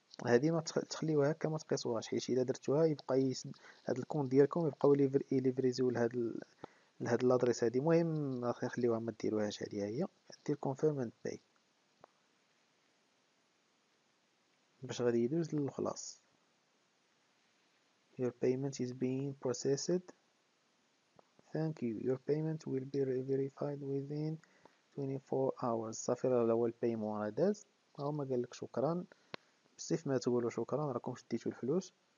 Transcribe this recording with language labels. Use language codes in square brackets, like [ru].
[ar] هذه ما تخليوها هكا، ما تقيسوهاش، حيت الا درتوها يبقى هاد الكونت ديالكم يبقاو يليفريزيو لهاد لادريس هادي. المهم نخليوها ما ديروهاش، هذه هي. دير [en] confirm and pay [ar] باش غادي يدوز للخلاص. [en] your payment is being processed, thank you, your payment will be verified within 24 hours. [ar] صافي راه هو البايمون راه داز، هما قالك شكرا. بزاف ما تقولوا شكرا راكم شديتوا الفلوس.